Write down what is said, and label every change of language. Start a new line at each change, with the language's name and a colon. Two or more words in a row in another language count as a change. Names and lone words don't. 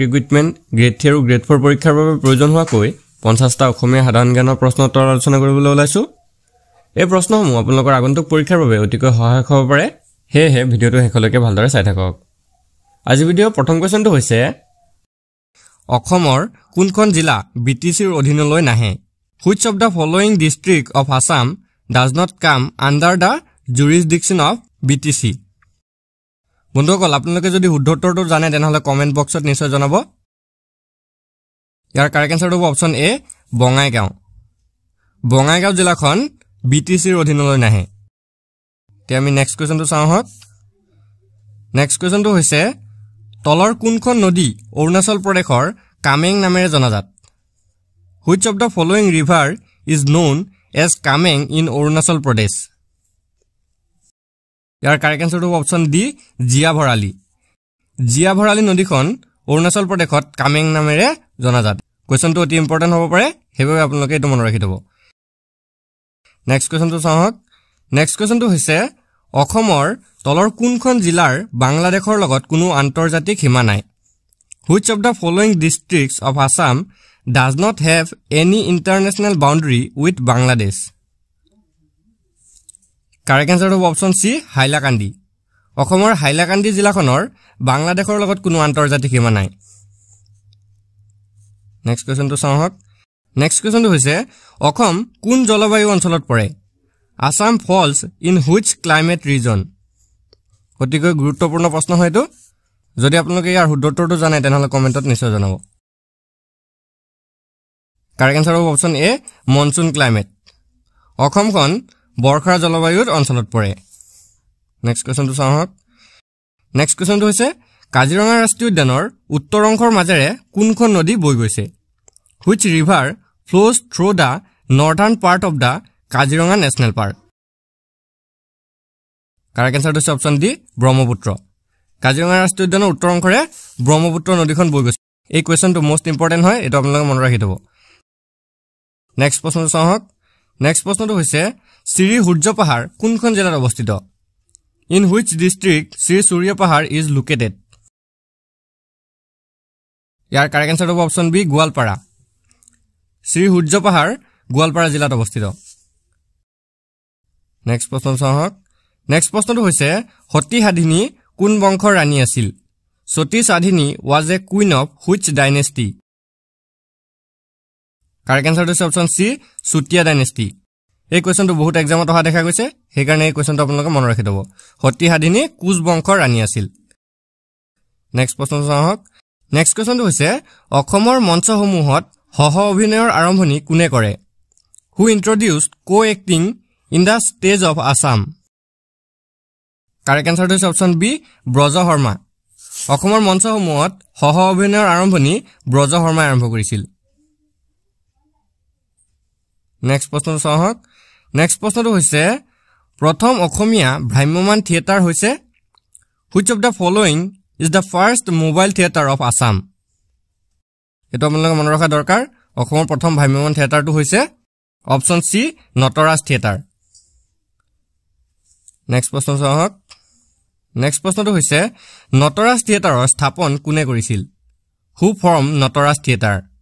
Assamese: ৰিক্ৰুটমেণ্ট গ্ৰেড 3 আৰু গ্ৰেড 4 পৰীক্ষাৰ বাবে প্ৰয়োজন হোৱাকৈ 50টা অসমীয়া সাধাৰণ জ্ঞানৰ প্ৰশ্ন উত্তৰ আলোচনা কৰিবলৈ ওলাইছো এই প্ৰশ্নসমূহ আপোনালোকৰ আগন্তুক পৰীক্ষাৰ বাবে অতিকৈ সহায়ক হ'ব পাৰে হেহে ভিডিঅ'টো শেষলৈকে ভালদৰে চাই থাকক আজি ভিডিঅ'ৰ প্ৰথম কোৱেশ্যনটো হৈছে অসমৰ কোনখন জিলা বিটিচিৰ অধীনলৈ নাহে
English: Which of the following district of Assam does not come under the jurisdiction of BTC?
Assamese: বন্ধুসকল আপোনালোকে যদি শুদ্ধ উত্তৰটো জানে তেনেহলে কমেন্ট বক্সত নিশ্চয় জনাব ইয়াৰ
English: correct answer
Assamese: হ'ব
English: option A
Assamese: বঙাইগাঁও জিলাখন বিটিচিৰ অধীনলৈ নাহে তে আমি
English: next question
Assamese: চাওঁ হক
English: next question
Assamese: হৈছে তলৰ কোনখন নদী অৰুণাচল প্ৰদেশৰ কামেং নামেৰে জনাজাত
English: Which of the following river is known as Kameng in Arunachal Pradesh? Your correct answer to option D, Jiabharali.
Assamese: Jiabharali নদীখন অৰুণাচল প্ৰদেশত কামেং নামেৰে জনাজাত কোৱেশ্যনটো অতি ইম্পৰ্টেন্ট হ'ব পাৰে হেবে আপোনালোকে এটো মনত ৰাখি থব
English: next question
Assamese: চাওক
English: next question
Assamese: হৈছে অসমৰ তলৰ কোনখন জিলাৰ বাংলাদেশৰ লগত কোনো আন্তৰ্জাতিক সীমা নাই
English: Which of the following districts of Assam does not have any international boundary with Bangladesh? Correct answer of option C, Hailakandi.
Assamese: অসমৰ হাইলাকান্দি জিলাখনৰ বাংলাদেশৰ লগত কোনো আন্তৰ্জাতিক সীমা নাই
English: next question
Assamese: চাওক
English: next question
Assamese: হৈছে অসম কোন জলবায়ু অঞ্চলত পৰে
English: Assam falls in which climate region?
Assamese: অতিকৈ গুৰুত্বপূৰ্ণ প্ৰশ্ন হয়তো যদি আপোনালোকে ইয়াৰ শুদ্ধ উত্তৰটো জানে তেনেহলে কমেন্টত নিশ্চয় জনাব
English: Correct answer of option A, monsoon climate.
Assamese: অসমখন বৰ্ষাৰ জলবায়ুৰ অঞ্চলত পৰে
English: next question
Assamese: চাওক
English: next question
Assamese: হৈছে কাজিৰঙা ৰাষ্ট্ৰীয় উদ্যানৰ উত্তৰ অংশৰ মাজেৰে কোনখন নদী বৈ গৈছে
English: Which river flows through the northern part of the Kaziranga National Park? Correct answer to option D,
Assamese: ব্ৰহ্মপুত্ৰ কাজিৰঙা ৰাষ্ট্ৰীয় উদ্যানৰ উত্তৰ অংশৰে ব্ৰহ্মপুত্ৰ নদীখন বৈ গৈছে এই কোৱেশ্যনটো
English: most important
Assamese: হয় এটা আপোনালোকে মনত ৰাখি থব নেক্সট প্ৰশ্নটো চাওক নেক্সট প্ৰশ্নটো হৈছে শ্ৰী সূৰ্য পাহাৰ কোনখন জিলাত অৱস্থিত
English: In which district Sri Surya Pahar is located?
Assamese: ইয়াৰ
English: correct answer
Assamese: হ'ব
English: option B
Assamese: গোৱালপাৰা শ্ৰী সূৰ্য পাহাৰ গোৱালপাৰা জিলাত অৱস্থিত নেক্সট প্ৰশ্ন চাওক নেক্সট প্ৰশ্নটো হৈছে সতী সাধিনী কোন বংশৰ ৰাণী আছিল সতী সাধিনী
English: was a queen of which dynasty? Correct answer to option C, Sutia dynasty.
Assamese: এই কোৱেশ্যনটো বহুত এক্সামত অহা দেখা গৈছে হেকাৰণে এই কোৱেশ্যনটো আপোনালোকে মনত ৰাখি থব সতী সাধিনী কোচ বংশৰ ৰাণী আছিল নেক্সট প্ৰশ্ন চাওক
English: next question
Assamese: হৈছে অসমৰ মঞ্চসমূহত সহ অভিনয়ৰ আৰম্ভণি কোনে কৰে
English: Who introduced co-acting in the stage of Assam? Correct answer to option B,
Assamese: ব্ৰজ শৰ্মা অসমৰ মঞ্চসমূহত সহ অভিনয়ৰ আৰম্ভণি ব্ৰজ শৰ্মাই আৰম্ভ কৰিছিল নেক্সট প্ৰশ্ন চাওক নেক্সট প্ৰশ্নটো হৈছে প্ৰথম অসমীয়া ভ্ৰাম্যমান থিয়েটাৰ হৈছে
English: Which of the following is the first mobile theater of Assam?
Assamese: এটো আপোনালোকে মনত ৰখা দৰকাৰ অসমৰ প্ৰথম ভ্ৰাম্যমান থিয়েটাৰটো হৈছে
English: option C
Assamese: নটৰাজ থিয়েটাৰ নেক্সট প্ৰশ্ন চাওক নেক্সট প্ৰশ্নটো হৈছে নটৰাজ থিয়েটাৰৰ স্থাপন কোনে কৰিছিল
English: Who formed
Assamese: নটৰাজ থিয়েটাৰ